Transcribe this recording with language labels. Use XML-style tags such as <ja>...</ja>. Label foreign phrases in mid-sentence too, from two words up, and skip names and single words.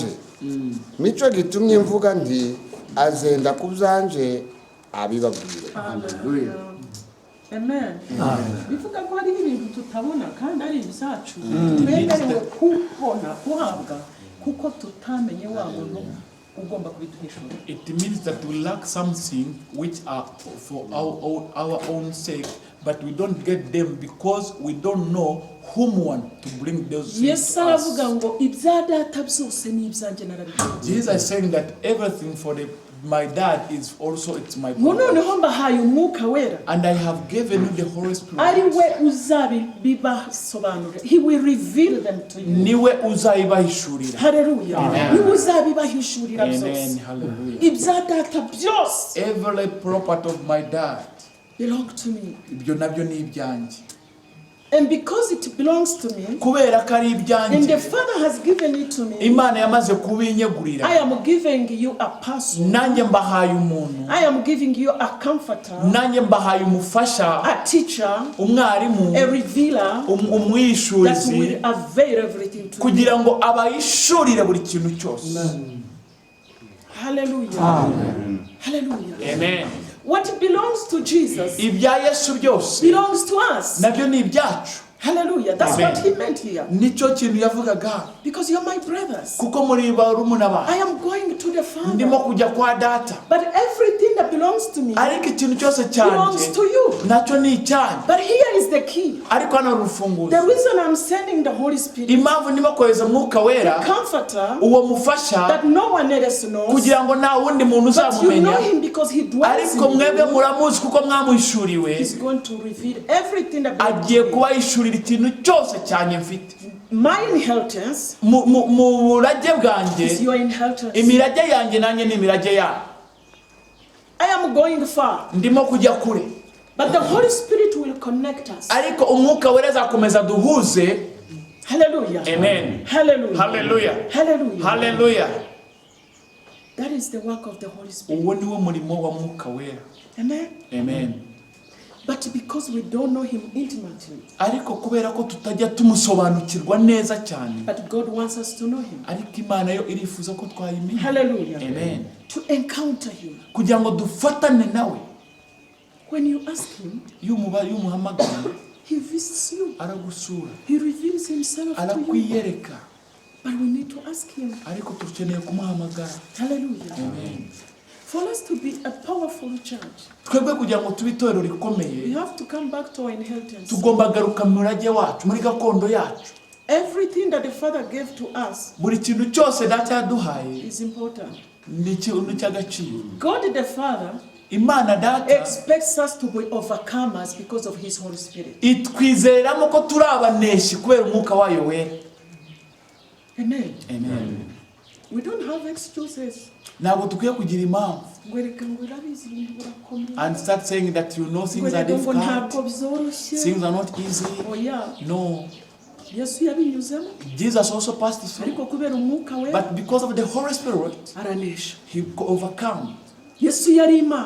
<rw>Mico gitumye mvuga nti azenda kubyanje abibabwire.</rw> <en>Hallelujah. Amen.</en> <rw>Bivuga ko hari ibintu tutabona kandi ari ibyacu. Twemerewe kubona, kuhabwa, kuko tutamenye wa muntu ugomba kubiduhishura.</rw> <en>It means that we lack something which are for our own sake, but we don't get them because we don't know whom want to bring those things Yes, to</en> <rw>aravuga</rw> <en>us.</en> <rw>ngo ibya data byose ni ibyanjye narabikoze.</rw> <en>Jesus is saying that everything for my dad is also it's my</en> <rw>Ngo</rw> <en>brother.</en> <rw>noneho mbahaye Umwuka Wera.</rw> <en>And I have given you the Holy</en> <rw>Ari</rw> <en>Spirit.</en> <rw>we uzabibasobanurira.</rw> <en>He will reveal them to you.</en> <rw>Niwe uzayibahishurira.</rw> <en>Hallelujah. Amen.</en> <rw>Niwe uzabibahishurira</rw> <en>Amen.</en> <rw>byose.</rw> <en>Hallelujah.</en> <rw>Ibya data byose</rw> <en>Every property of my dad, belong to me.</en> <rw>ibyo nabyo ni ibyanjye.</rw> <en>And because it belongs to me,</en> <rw>Kubera ko ari</rw> <en>and the</en> <rw>ibyanjye,</rw> <en>Father has given it to me,</en> <rw>Imana yamaze kubinyegurira.</rw> <en>I am giving you a person.</en> <rw>Nanjye mbahaye umuntu.</rw> <en>I am giving you a comforter,</en> <rw>Nanjye mbahaye umufasha,</rw> <en>a teacher,</en> <rw>umwarimu,</rw> <en>a revealer that</en> <rw>umwishuzi,</rw> <en>will avail everything to you.</en> <rw>kugira ngo abahishurire buri kintu cyose.</rw> <en>Hallelujah. Hallelujah. Amen. What belongs to Jesus</en> <rw>Ibya Yesu byose</rw> <en>belongs to us.</en> <rw>nabyo ni ibyacu.</rw> <en>Hallelujah. That's Amen. what he meant here.</en> <rw>Nicyo kintu yavugaga,</rw> <en>Because you're my brothers.</en> <rw>kuko muri barumuna</rw> <en>I</en> <rw>bawe.</rw> <en>am going to the</en> <rw>Ndimo</rw> <en>Father.</en> <rw>kujya kwa data,</rw> <en>But everything that belongs to me</en> <rw>ariko ikintu cyose</rw> <en>belongs</en> <rw>cyanjye</rw> <en>to you.</en> <rw>nacyo ni icyanjye.</rw> <en>But here is the key.</en> <rw>Ariko hano urufunguzo,</rw> <en>The reason I'm sending the Holy Spirit,</en> <rw>impamvu ndimo kohereza Mwuka Wera,</rw> <en>comforter,</en> <rw>uwo mufasha,</rw> <en>that no one else knows,</en> <rw>kugira ngo nta wundi muntu</rw> <en>but you</en> <rw>uzamumenya,</rw> <en>know him because he dwells</en> <rw>ariko</rw> <en>in</en> <rw>mwebwe</rw> <en>you.</en> <rw>muramuzi kuko mwamuhishuriwe.</rw> <en>He's going to reveal everything that belongs</en> <rw>Agiye</rw> <en>to me.</en> <rw>kubahishurira ikintu cyose cyanjye mfite.</rw> <en>My inheritance</en> <rw>Mu burage</rw> <en>is</en> <rw>bwanjye,</rw> <en>your inheritance.</en> <rw>imirage yanjye nanjye ni imirage yawe.</rw> <en>I am going far,</en> <rw>Ndimo kujya kure,</rw> <en>but the Holy Spirit will connect us.</en> <rw>ariko Umwuka Wera azakomeza duhuze.</rw> <en>Hallelujah. Amen. Hallelujah. Hallelujah. Hallelujah. Hallelujah. That is the work of the Holy Spirit.</en> <rw>Uwo niwo murimo wa Mwuka Wera.</rw> <en>Amen. Amen. But because we don't know him intimately,</en> <rw>Ariko kubera ko tutajya tumusobanukirwa neza cyane,</rw> <en>but God wants us to know him.</en> <rw>ariko Imana yo irifuza ko twayimenya.</rw> <en>Hallelujah. Amen. To encounter him.</en> <rw>Kugira ngo dufatane nawe.</rw> <en>When you ask him,</en> <rw>Iyo umuhamagaye,</rw> <en>he visits you.</en> <rw>aragusura,</rw> <en>He reveals himself to you.</en> <rw>arakwiyereka,</rw> <en>But we need to ask him.</en> <rw>ariko dukeneye kumuhamagara.</rw> <en>Hallelujah. Amen. For us to be a powerful church,</en> <rw>Twebwe kugira ngo tube itorero</rw> <en>we</en> <rw>rikomeye,</rw> <en>have to come back to our inheritance.</en> <rw>tugomba garuka mu murage wacu, muri gakondo yacu.</rw> <en>Everything that the Father gave to us</en> <rw>Buri kintu cyose data yaduhaye</rw> <en>is important.</en> <rw>ni ikintu cy'agaciro.</rw> <en>God the Father</en> <rw>Imana data</rw> <en>expects us to be overcomers because of his Holy Spirit.</en> <rw>itwizeramo ko turi abaneshi kubera umwuka wayo wera.</rw> <en>Amen. Amen. We don't have excuses.</en> <rw>Ntabwo dukwiye kugira impamvu</rw> <en>And and start saying that you know things are difficult, things are not easy. Oh yeah. No.</en> <rw>Yesu yabinyuzemo.</rw> <en>Jesus also passed through.</en> <rw>Ariko kubera umwuka we.</rw> <en>But because of the Holy Spirit,</en> <rw>aranesha.</rw> <en>he overcome.</en> <rw>Yesu yari Imana.</rw>